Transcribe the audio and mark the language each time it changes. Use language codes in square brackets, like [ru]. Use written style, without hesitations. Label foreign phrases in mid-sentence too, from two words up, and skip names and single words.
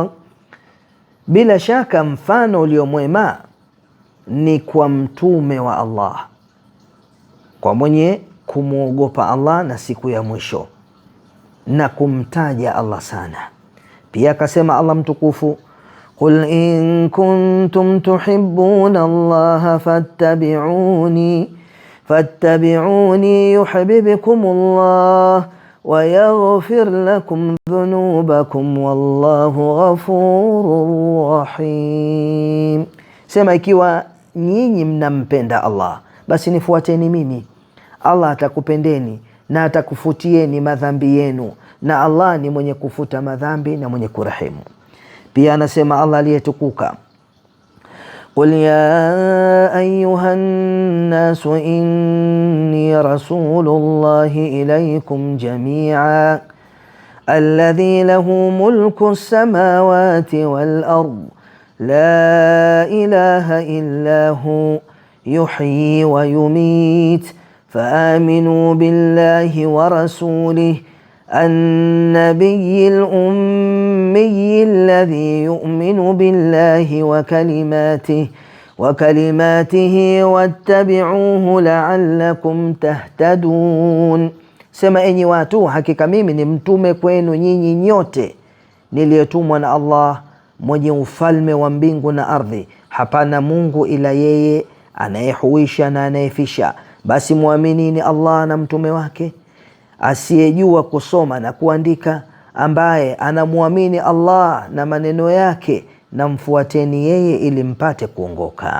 [sw] Bila shaka mfano uliomwema ni kwa mtume wa Allah, kwa mwenye kumwogopa Allah na siku ya mwisho na kumtaja Allah sana. Pia akasema Allah mtukufu, [ar] قل إن كنتم تحبون الله فاتبعوني يحببكم الله ويغفر لكم ذنوبكم والله غفور رحيم. [sw] Sema, ikiwa nyinyi mnampenda Allah, basi nifuateni mimi, Allah atakupendeni na atakufutieni madhambi yenu, na Allah ni mwenye kufuta madhambi na mwenye kurehemu. Pia anasema Allah aliyetukuka, [ar] قل يا أيها الناس إني رسول الله إليكم جميعا الذي له ملك السماوات والأرض لا إله إلا هو يحيي ويميت فآمنوا بالله ورسوله النبي الأمي الذي يؤمن بالله وكلماته واتبعوه لعلكم تهتدون. [sw] Sema enyi watu, hakika mimi ni mtume kwenu nyinyi nyote niliyetumwa na Allah mwenye ufalme wa mbingu na ardhi. Hapana Mungu ila yeye, anayehuisha na anayefisha. Basi muaminini Allah na mtume wake. Asiyejua kusoma na kuandika, ambaye anamuamini Allah na maneno yake, na mfuateni yeye ili mpate kuongoka.